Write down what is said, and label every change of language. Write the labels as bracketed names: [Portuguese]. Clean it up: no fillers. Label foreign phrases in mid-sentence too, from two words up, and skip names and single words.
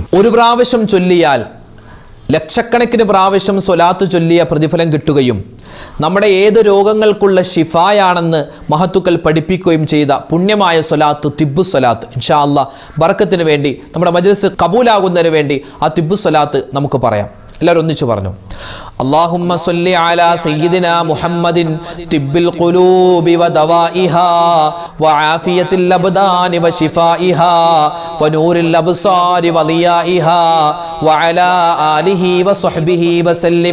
[Malayalam] ഒരു പ്രാവശ്യം ചൊല്ലിയാൽ ലക്ഷക്കണക്കിന് പ്രാവശ്യം സ്വലാത്ത് ചൊല്ലിയ പ്രതിഫലം കിട്ടുകയും നമ്മുടെ ഏത് രോഗങ്ങൾക്കുള്ള ഷിഫായാണെന്ന് മഹത്തുക്കൾ പഠിപ്പിക്കുകയും ചെയ്ത പുണ്യമായ സ്വലാത്ത് തിബ്ബു സ്വലാത്ത്. [Arabic] إن شاء الله [Malayalam] ബർക്കത്തിന് വേണ്ടി, നമ്മുടെ മജ്ലിസ് കബൂലാകുന്നതിന് വേണ്ടി ആ തിബ്ബു സ്വലാത്ത് നമുക്ക് പറയാം. എല്ലാവരും ഒന്നിച്ചു പറഞ്ഞു. [Arabic] اللهم صل على سيدنا محمد طب القلوب ودوائها وعافية الأبدان وشفائها ونور الأبصار وضيائها وعلى آله وصحبه وسلم.